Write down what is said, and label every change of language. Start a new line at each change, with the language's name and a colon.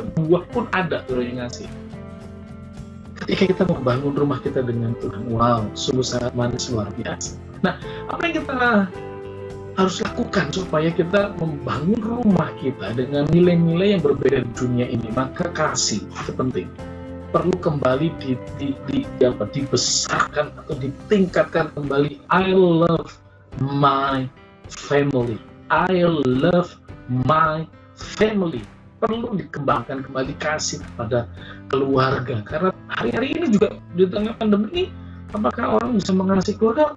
Indonesian: Buah pun ada, saudara, yang ngasih. Ketika kita membangun rumah kita dengan Tuhan, wow, sungguh sangat manis, luar biasa. Nah, apa yang kita harus lakukan supaya kita membangun rumah kita dengan nilai-nilai yang berbeda di dunia ini? Maka kasih itu penting, perlu kembali dibesarkan atau ditingkatkan kembali.
English: I love my family, I love my family.
Indonesian: Perlu dikembangkan kembali kasih kepada keluarga, karena hari-hari ini juga di tengah pandemi ini, apakah orang bisa mengasihi keluarga?